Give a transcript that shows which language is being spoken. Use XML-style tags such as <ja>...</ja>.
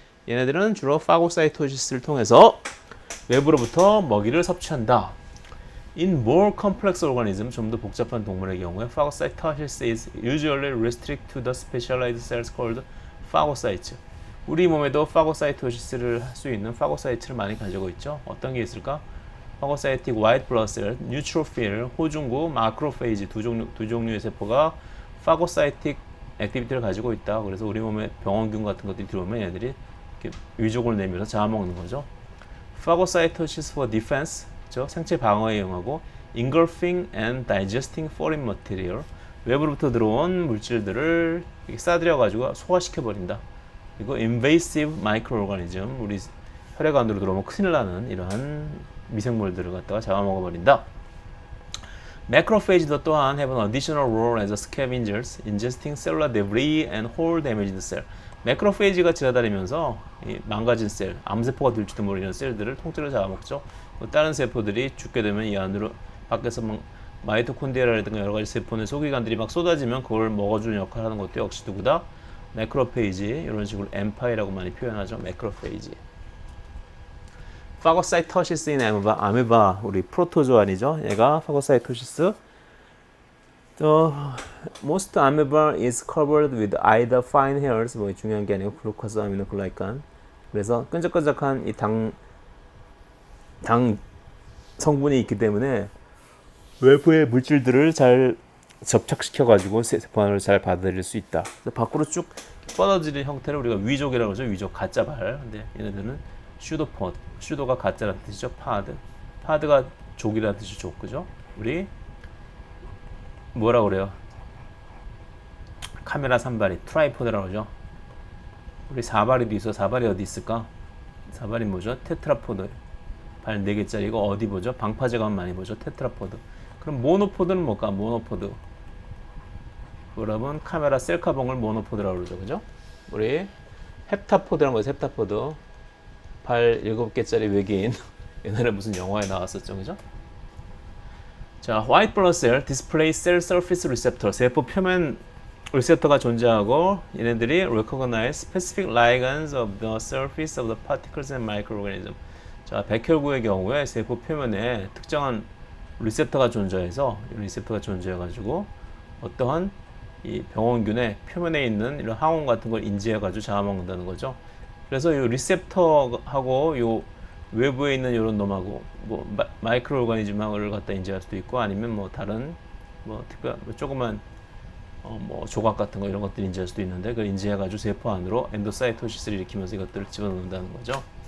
<ko>얘네들은 주로 파고사이토시스를 통해서 외부로부터 먹이를 섭취한다.</ko> <en>In more complex organism,</en> <ko>좀 더 복잡한 동물의 경우에</ko> <en>phagocytosis is usually restricted to the specialized cells called phagocytes.</en> <ko>우리 몸에도 파고사이토시스를 할 수 있는 파고사이트를 많이 가지고 있죠. 어떤 게 있을까? 파고사이틱 화이트 블러드셀, 뉴트로필, 호중구, 마크로페이지 두 종류의 세포가 파고사이틱 액티비티를 가지고 있다. 그래서 우리 몸에 병원균 같은 것들이 들어오면 얘들이 이렇게 위족을 내밀어서 잡아먹는 거죠.</ko> <en>Phagocytosis for defense,</en> <ko>그렇죠? 생체 방어에 이용하고</ko> <en>engulfing and digesting foreign material,</en> <ko>외부로부터 들어온 물질들을 싸들여 가지고 소화시켜 버린다. 그리고</ko> <en>invasive microorganism,</en> <ko>우리 혈액 안으로 들어오면 큰일 나는 이러한 미생물들을 갖다가 잡아먹어 버린다.</ko> <en>Macrophage도 또한 have an additional role as scavengers, ingesting cellular debris and whole damaged cell.</en> <ko>매크로페이지가 지나다니면서 이 망가진 셀, 암세포가 될지도 모르는 셀들을 통째로 잡아먹죠. 다른 세포들이 죽게 되면 이 안으로 밖에서 마이토콘드리아라든가 여러 가지 세포는 소기관들이 막 쏟아지면 그걸 먹어주는 역할을 하는 것도 역시 누구다? 매크로페이지. 이런 식으로 엠파이라고 많이 표현하죠. 매크로페이지. 파고사이토시스인 아메바, 우리 프로토조안이죠. 얘가 파고사이토시스.</ko> <en>Most amoeba is covered with either fine hairs,</en> <ko>뭐 중요한 게 아니고</ko> <en>글루코스 아미노글라이칸.</en> <ko>그래서 끈적끈적한 이 당 성분이 있기 때문에 외부의 물질들을 잘 접착시켜 가지고 세포 안으로 잘 받아들일 수 있다. 그래서 밖으로 쭉 뻗어지는 형태를 우리가 위족이라고 하죠. 위족, 가짜발. 근데 얘네들은 슈도포드, 슈도가 가짜라는 뜻이죠. 파드가 족이라는 뜻이 족, 그죠? 우리 뭐라 그래요? 카메라 3발이 트라이포드라고 하죠. 우리 4발이도 있어. 4발이 어디 있을까? 4발이 뭐죠? 테트라포드. 발 4개짜리고 어디 보죠? 방파제 가면 많이 보죠. 테트라포드. 그럼 모노포드는 뭘까? 모노포드. 여러분 카메라 셀카봉을 모노포드라고 그러죠. 그죠? 우리 헵타포드라는 거죠. 헵타포드. 발 7개짜리 외계인. 옛날에 무슨 영화에 나왔었죠. 그죠?</ko> <en>자, white blood cell display cell surface receptor,</en> <ko>세포 표면 리셉터가 존재하고 얘네들이</ko> <en>recognize specific ligands of the surface of the particles and microorganisms.</en> <ko>자, 백혈구의 경우에 세포 표면에 특정한 리셉터가 존재해서 리셉터가 존재해가지고 어떠한 이 병원균의 표면에 있는 이런 항원 같은 걸 인지해가지고 잡아먹는다는 거죠. 그래서 이 리셉터하고 이 외부에 있는 이런 놈하고 뭐 마이크로 오가니즘을 갖다 인지할 수도 있고 아니면 뭐 다른 뭐 특별 조그만 뭐 조각 같은 거 이런 것들 인지할 수도 있는데 그걸 인지해가지고 세포 안으로 엔도사이토시스를 일으키면서 이것들을 집어넣는다는 거죠.</ko>